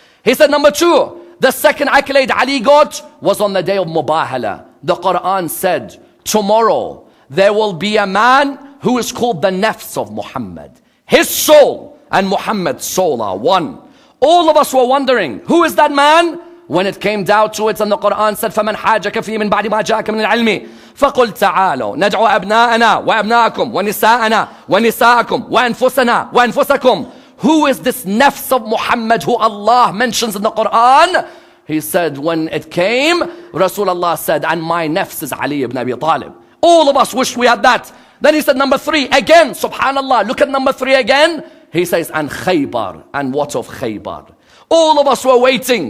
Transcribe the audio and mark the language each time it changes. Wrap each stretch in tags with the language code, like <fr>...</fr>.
<en>He said number two, the second accolade Ali got was on the day of Mubahala. The Quran said, tomorrow there will be a man who is called the nafs of Muhammad. His soul and Muhammad's soul are one. All of us were wondering, who is that man? When it came down to it, and the Quran said,</en> <ar>فَمَنْ حَاجَكَ فِي مِنْ بَعْدِ مَا جَاءَكَ مِنَ الْعِلْمِ فَقُلْ تَعَالَوْا نَدْعُ أَبْنَاءَنَا وَأَبْنَاءَكُمْ وَنِسَاءَنَا وَنِسَاءَكُمْ وَأَنفُسَنَا وَأَنفُسَكُمْ.</ar> <en>Who is this nafs of Muhammad who Allah mentions in the Quran? He said, when it came, Rasulullah said, and my nafs is Ali ibn Abi Talib. All of us wished we had that. Then he said number three, again, subhanallah, look at number three again. He says, and Khaybar. And what of Khaybar? All of us were waiting.</en>